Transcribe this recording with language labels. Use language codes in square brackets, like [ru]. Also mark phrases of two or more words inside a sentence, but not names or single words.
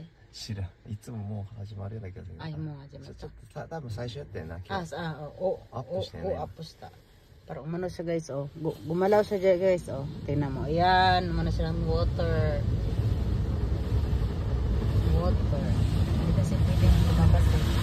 [ja] 知らん。いつももう始まるんだけどね。あ、もう始まった。ちょっと多分最初やったよな。アップしてね。アップした。 [tl] Parang umano siya guys, oh. Gumalaw siya dyan guys, oh. Tingnan mo. Ayan, umano siya ng water. Water. Hindi kasi pwedeng lumabas eh.